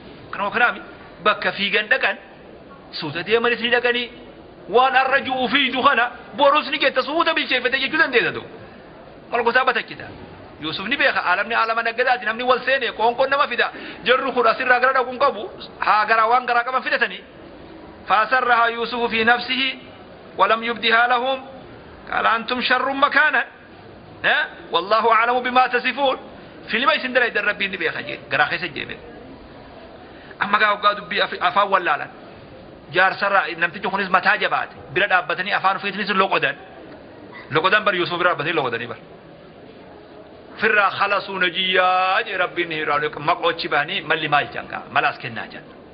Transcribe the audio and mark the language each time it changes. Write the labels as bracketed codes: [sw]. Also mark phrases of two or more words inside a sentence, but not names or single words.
[om] Kanuma kanaami bakka fiigan dhaqan suuta deemanis ni dhaqanii waan arra ju'u fiidu kana borus ni jetta suuta bilcheeffate jechuu dandeessa tu. Mal gosaa batachita. Yuusuf ni beeka aalamni aalama naggadaati namni wal seene qoonqoon nama fida. Jarri kun asirraa gara dhaquun qabu haa garaa waan garaa qaban fidatanii. [ar] فأسرها يوسف في نفسه ولم يبدها لهم قال أنتم شر مكانا. ها؟ والله أعلم بما تصفون. [om] Filma isin dala idan Rabbiin ni beeka jee garaa keessa jee beeka. Amma gaa waggaa dubbii afi-, afaan wallaalan. Jaarsarra namtichi kunis mataa jabaate. Bira dhaabbatanii afaan ofiitinis loqodan. Loqodan bar Yuusuf bira dhaabbatanii loqodanii bar. Firraa [ar] خلصوا نجيا [om] jee Rabbiin ni hiraanu maqoochi bahanii malli maal jaan gaa malaas kennaa jaan.